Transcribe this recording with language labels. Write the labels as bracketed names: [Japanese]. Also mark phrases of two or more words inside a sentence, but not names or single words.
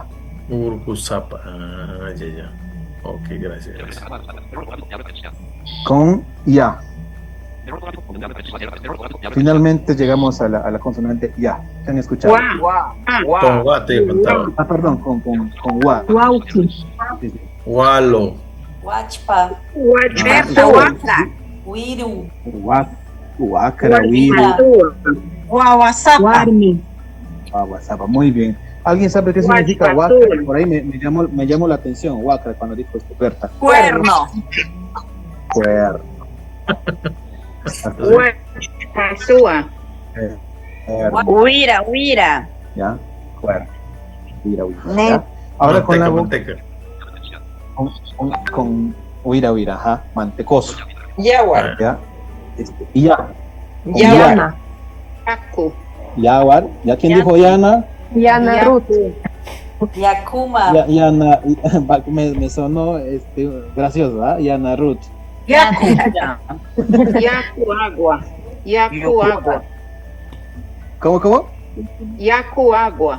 [Spanish] Urcusapa. Ya. Ok, gracias. Con ya. Finalmente llegamos a la consonante ya. ¿Se han escuchado? Con gua te contaba. Perdón, con gua. Gualo. Guachpa. Wiru. Huacra, wiru. Guawasapa. Guawasapa, muy bien. ¿Alguien sabe qué significa huacra? Por ahí me llamó la atención, huacra, cuando dijo esto, Berta. Cuerno. Pasúa. Huira. Ya, cuerno. Huira. Ahora con la manteca. Con huira, ajá, mantecoso. Yaguar. Ya. Ya. Yana. Yaguar. ¿Ya quién dijo Yana? Yana Ruth. Yakuma. Yana, me sonó gracioso, ¿ah? Yana Ruth. Yacuagua. ¿Cómo? Yacuagua.